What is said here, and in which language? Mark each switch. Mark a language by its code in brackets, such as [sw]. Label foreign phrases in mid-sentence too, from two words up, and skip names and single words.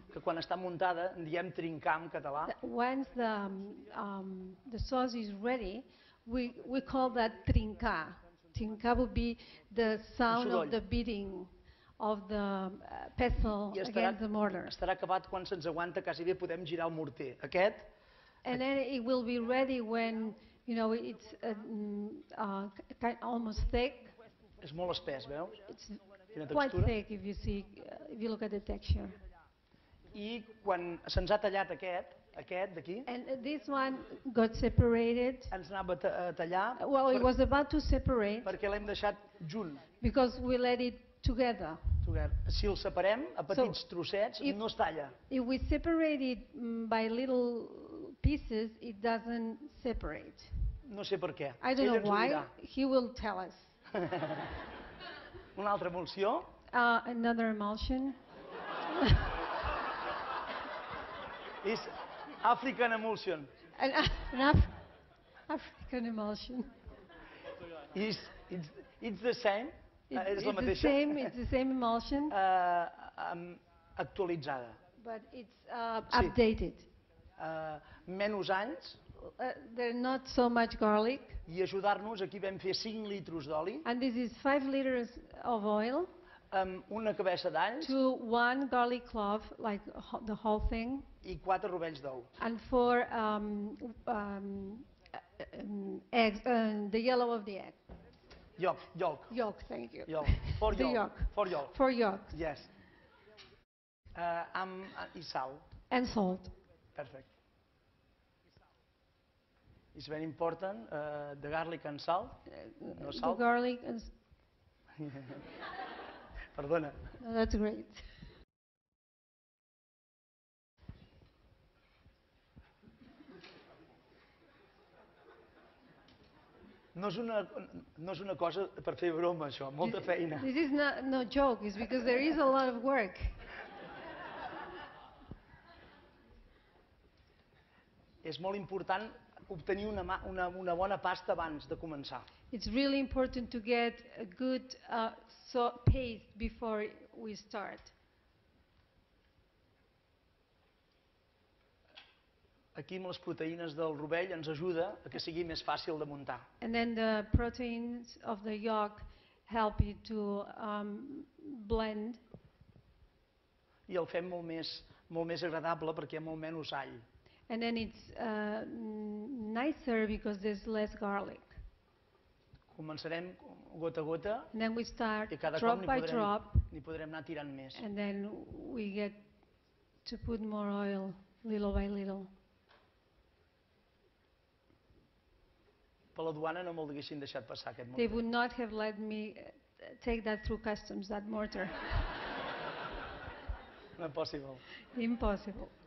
[ca] que quan està muntada en diem trincar en català. [en] Once the sauce is ready, we call that trincar. Trincar would be the sound of the beating of the pestle against the mortar. [ca] Estarà acabat quan se'ns aguanta, quasi bé podem girar el morter. Aquest. [en] And then it will be ready when it's almost thick. [ca] És molt espès, veus? [en] It's quite thick if you look at the texture. [ca] I quan se'ns ha tallat aquest d'aquí, [en] And this one got separated. [ca] ens anava a tallar [en] Well, it was about to separate [ca] perquè l'hem deixat junt. [en] because we let it together. [ca] Si el separem a petits trossets, no es talla. [en] If we separate it by little pieces, it doesn't separate. [ca] No sé per què. [en] I don't know why. He will tell us. [ca] Una altra emulsió. [en] Another emulsion. [ca] És [en] African emulsion. An African emulsion. It's the same. [ca] És la mateixa. [en] It's the same emulsion. [ca] Actualitzada. [en] But it's updated. [ca] Menys anys. [en] There's not so much garlic. [ca] I ajudar-nos, aquí vam fer 5 litros d'oli. [en] And this is 5 liters of oil. [ca] Amb una cabeça d'alls. [en] To 1 garlic clove, like the whole thing. I 4 rovells d'ou. And 4 eggs, the yellow of the egg. Yolk. Yolk, thank you. Yolk. For yolk. For yolk. [ca] Yes. I sal. [en] And salt. Perfect. It's very important, the garlic and salt. No salt. The garlic and... [ca] Perdona. [en] No, that's great. [ca] No és una cosa per fer broma, això, molta feina. [en] This is no joke, it's because there is a lot of work. [ca] És molt important obtenir una bona pasta abans de començar. [en] It's really important to get a good paste before we start. [ca] Aquí amb les proteïnes del rovell ens ajuda a que sigui més fàcil de muntar. [en] And then the proteins of the yolk help you to blend. [ca] I el fem molt més agradable perquè hi ha molt menys all. [en] And then it's nicer because there's less garlic. [ca] Començarem gota a gota. [en] And then we start [ca] I cada [en] drop [ca] cop [en] by drop. [ca] n'hi podrem anar tirant més. [en] And then we get to put more oil little by little. [ca] Per la duana no me'l haguessin deixat passar aquest morter. [en] They would not have let me take that through customs, that mortar. Not possible. Impossible.